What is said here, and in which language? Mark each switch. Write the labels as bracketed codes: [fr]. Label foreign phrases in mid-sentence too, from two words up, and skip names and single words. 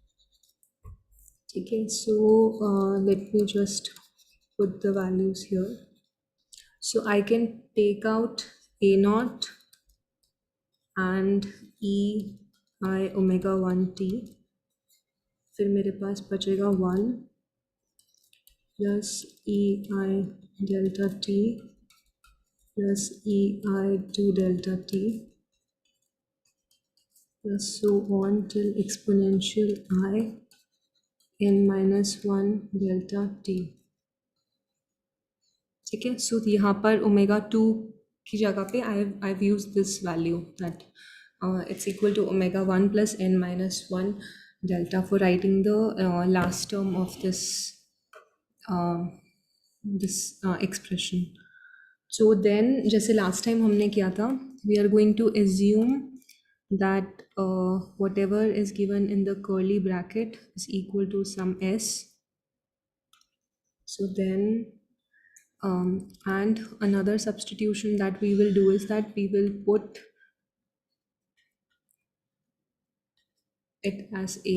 [en] Okay, so let me just put the values here. So I can take out a naught and e I omega 1 t. [hi] फिर मेरे पास बचेगा [en] 1 plus e I delta t plus e I 2 delta t plus so on till exponential I n minus 1 delta t. [hi] ठीक है. सो यहाँ पर ओमेगा 2 की जगह पे [en] I use this value that it's equal to omega 1 plus n minus 1 delta for writing the last term of uh, this expression. So then [hi] जैसे [en] last time [hi] हमने किया था, [en] we are going to assume that whatever is given in the curly bracket is equal to some s. So then and another substitution that we will do is that we will put it as a.